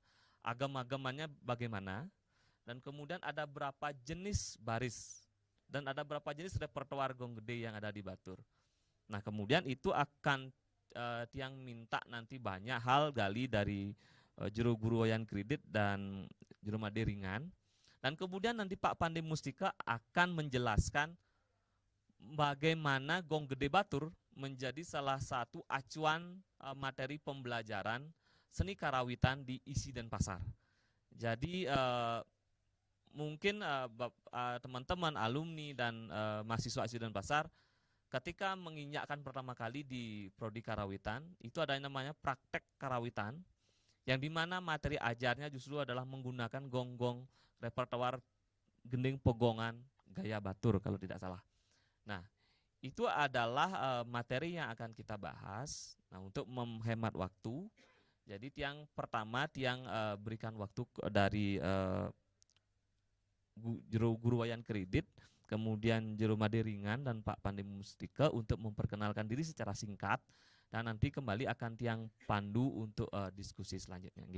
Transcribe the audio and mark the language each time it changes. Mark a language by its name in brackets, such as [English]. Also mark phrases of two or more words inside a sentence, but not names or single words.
[Indonesian] Agam-agamannya bagaimana, dan kemudian ada berapa jenis baris, dan ada berapa jenis repertoar gong gede yang ada di Batur. Nah, kemudian itu akan tiang minta nanti banyak hal gali dari juru guru wayan kredit dan juru made ringan. Dan kemudian nanti Pak Pande Mustika akan menjelaskan bagaimana gong gede Batur menjadi salah satu acuan materi pembelajaran seni karawitan di Isi Denpasar. Jadi mungkin teman-teman alumni dan mahasiswa Isi Denpasar ketika menginjakkan pertama kali di prodi karawitan, itu ada yang namanya praktek karawitan, yang dimana materi ajarnya justru adalah menggunakan gong-gong repertoar gending pegongan gaya Batur kalau tidak salah. Nah, itu adalah materi yang akan kita bahas. Nah, untuk menghemat waktu, jadi tiang pertama tiang berikan waktu dari juru guru wayan kredit, kemudian juru made ringan dan Pak Pande Mustika untuk memperkenalkan diri secara singkat, dan nanti kembali akan tiang pandu untuk diskusi selanjutnya. Nggih.